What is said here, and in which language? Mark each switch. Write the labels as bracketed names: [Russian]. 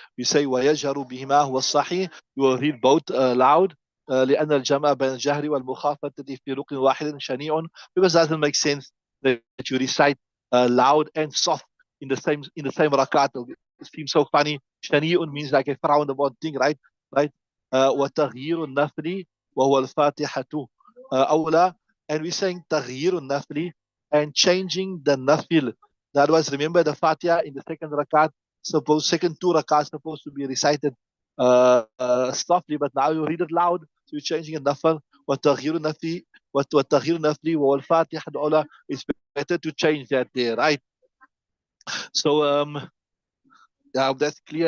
[English] We say [Arabic] wayajaru bihima huwa sahih, [English] you will read both loud. [Arabic] لأن الجمع بين الجهر والمخافتة في ركن واحد شنيع, [English] because that doesn't make sense that you recite loud and soft in the same rakat. It seems so funny. Shani'un means like a frown about thing, right? Right? [Arabic] وتغيير النفل وهو الفاتحة أولى. [English] And we're saying [Arabic] تغيير النفل, [English] and changing the nafil. That was, remember, the Fatiha in the second rakat, second two rakats supposed to be recited softly, but now you read it loud, so you're changing a nafil. [Arabic] وَتَغْيِيرُ نَفْلِ وَتَغْيِيرُ نَفْلِ وَالْفَاتِحَةُ الْأُولَى. [English] It's better to change that there, right? So yeah, that's clear.